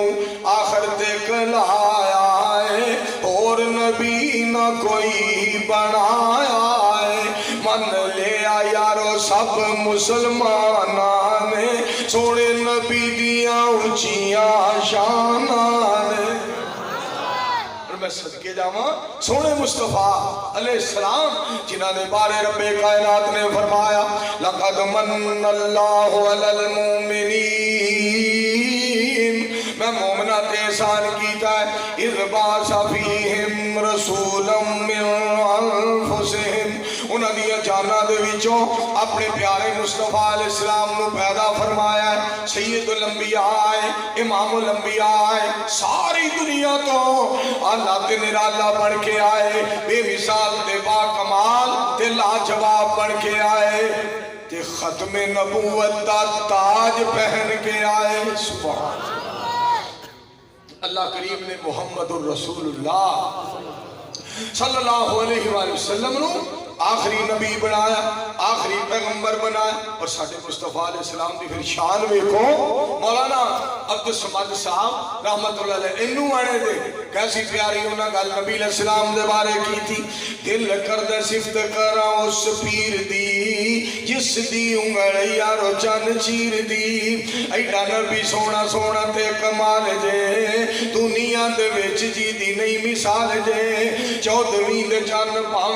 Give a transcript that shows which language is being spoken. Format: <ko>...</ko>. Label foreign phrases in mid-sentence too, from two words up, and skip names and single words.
<pa>آخر تک لایا ہے اور نبی نہ کوئی بنایا ہے من لیا یارو سب مسلماناں نے سوہنے نبی دیاں اچیاں شاناں نے میں صدقے جاواں سوہنے مصطفیٰ علیہ السلام جنہاں دے بارے ربِ کائنات نے فرمایا</pa> <ar>لقد منّ الله على</ar> <pa>مؤمنین میں مومناں تے احسان کیتا ہے</pa> <ar>إذ بعث فيهم رسولا من أنفسهم</ar> <pa>انہاں دیاں جاناں دے وچوں اپنے پیارے مصطفیٰ علیہ السلام نوں پیدا فرمایا ہے سید الانبیاء ہے امام الانبیاء ہے ساری دنیا توں اللہ تے نرالا بن کے آئے بے مثال تے باکمال تے لاجواب بن کے آئے تے ختمِ نبوت دا تاج پہن کے آئے</pa> <ar>سبحان اللہ</ar> <pa>کریم نے</pa> <ar>محمد رسول اللہ صلی اللہ علیہ وسلم</ar> <pa>نوں آخری نبی بنایا آخری پیغمبر بنایا اور ساڈے مصطفیٰ علیہ السلام دی فیر شان ویکھو مولانا عبدالصمد صاحب</pa> <ar>رحمۃ اللہ علیہ</ar> <pa>انہوں آنے دے کیسی پیاری انہاں گل نبی علیہ السلام دے بارے کی تھی دل کردا صفت کراں اس پیر دی جس دی انگل یارو چن چیر دی ایڈا نبی سوہنا سوہنا تے کمال جے دنیا دے وچ جی دی نہیں مثال جے 14ویں دے چن بھاویں</pa>